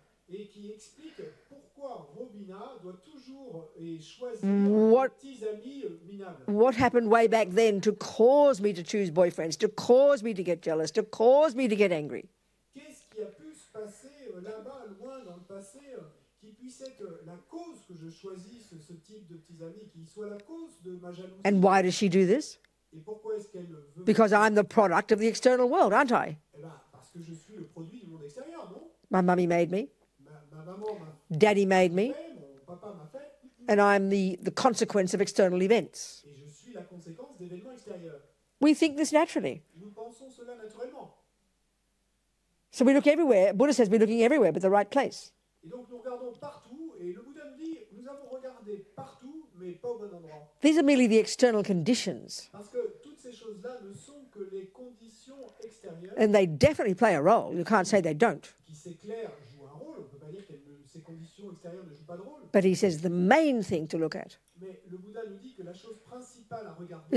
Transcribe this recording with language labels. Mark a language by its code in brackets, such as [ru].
[fr] et qui explique pourquoi Robina doit toujours choisir [en] What- [fr] des petits amis minables. [en] What happened way back then to cause me to choose boyfriends, to cause me to get jealous, to cause me to get angry? [fr] Qu'est-ce qui a pu se passer là-bas, loin dans le passé, qui puisse être la cause que je choisisse ce type de petits amis, qui soit la cause de ma jalousie? [en] And why does she do this? [fr] Et pourquoi est-ce qu'elle veut? [en] Because I'm the product of the external world, aren't I? [fr] Eh ben, parce que je suis le produit du monde extérieur, non? [en] My mummy made me, [fr] Ma maman m'a [en] daddy made me, [fr] fait, mon papa m'a fait, [en] and I'm the consequence of external events. [fr] et je suis la conséquence d'événements extérieurs. [en] We think this naturally. [fr] Nous pensons cela naturellement. [en] So we look everywhere. Buddha says we're looking everywhere but the right place. [fr] Et donc nous regardons partout, et le Bouddha nous dit, nous avons regardé partout, mais pas au bon endroit. [en] These are merely the external conditions, [fr] Parce que toutes ces choses-là ne sont que les conditions extérieures [en] and they definitely play a role. You can't say they don't. [fr] qui, c'est clair, jouent un rôle. On ne peut pas dire que ces conditions extérieures ne jouent pas de rôle. [en] But he says the main thing to look at [fr] Mais le Bouddha nous dit que la chose principale à regarder,